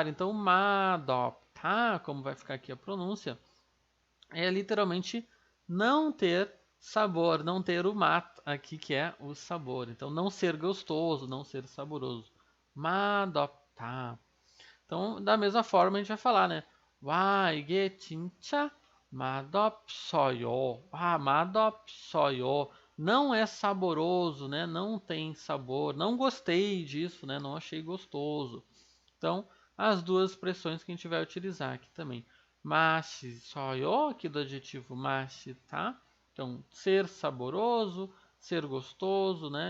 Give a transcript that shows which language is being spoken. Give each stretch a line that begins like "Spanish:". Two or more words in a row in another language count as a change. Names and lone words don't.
Portuguese: Então, madoptar, como vai ficar aqui a pronúncia, é literalmente não ter sabor, não ter o mat aqui, que é o sabor. Então, não ser gostoso, não ser saboroso. Madoptar. Então, da mesma forma, a gente vai falar, né?
Korean: 와, 이게 진짜 맛없어요. 맛없어요.
Portuguese: Não é saboroso, né? Não tem sabor. Não gostei disso, né? Não achei gostoso. Então, as duas expressões que a gente vai utilizar aqui também. 맛있어요, aqui do adjetivo 맛있다. Então, ser saboroso, ser gostoso, né?